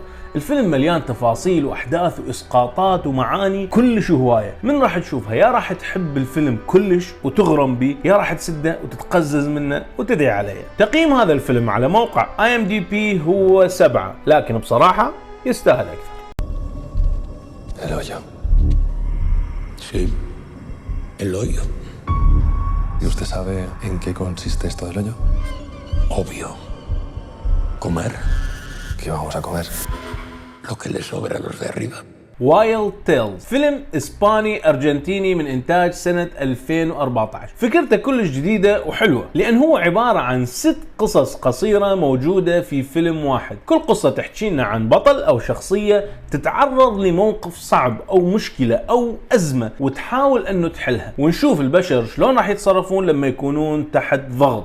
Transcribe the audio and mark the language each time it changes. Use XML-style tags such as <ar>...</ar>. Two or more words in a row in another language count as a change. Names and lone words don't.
<ar>الفيلم مليان تفاصيل وأحداث وإسقاطات ومعاني كلش هواية. من راح تشوفها يا راح تحب الفيلم كلش وتغرم به، يا راح تسده وتتقزز منه وتدعي عليه. تقييم هذا الفيلم على موقع IMDb هو 7، لكن بصراحة يستاهل أكثر.</ar> <es>Sí, el hoyo. ¿Y usted sabe en qué consiste esto del hoyo? Obvio. Comer. ¿Qué vamos a comer? Lo que les sobra a los de arriba.</es> <ar>Wild Tales، فيلم إسباني أرجنتيني من إنتاج سنة 2014. فكرته كلش جديدة وحلوة، لأن هو عبارة عن 6 قصص قصيرة موجودة في فيلم واحد. كل قصة تحكي لنا عن بطل أو شخصية تتعرض لموقف صعب أو مشكلة أو أزمة وتحاول أنه تحلها، ونشوف البشر شلون راح يتصرفون لما يكونون تحت ضغط.</ar>